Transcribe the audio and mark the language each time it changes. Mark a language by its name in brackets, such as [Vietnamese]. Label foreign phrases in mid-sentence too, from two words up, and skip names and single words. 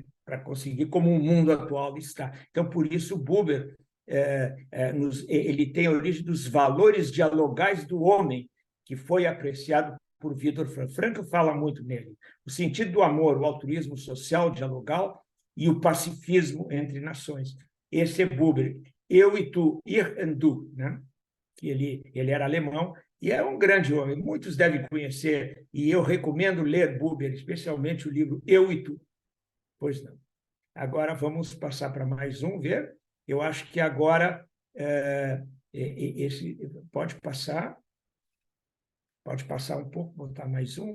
[Portuguese] Para conseguir como o mundo atual está. Então, por isso, Buber ele tem a origem dos valores dialogais do homem, que foi apreciado por Viktor Frankl. Frankl fala muito nele. O sentido do amor, o altruísmo social dialogal e o pacifismo entre nações. Esse é Buber. Eu e tu, [German] ich und du, [Portuguese] né? Que ele era alemão e é um grande homem. Muitos devem conhecer, e eu recomendo ler Buber, especialmente o livro Eu e Tu. Pois não. Agora vamos passar para mais um, ver. Eu acho que agora esse pode passar um pouco, botar mais um.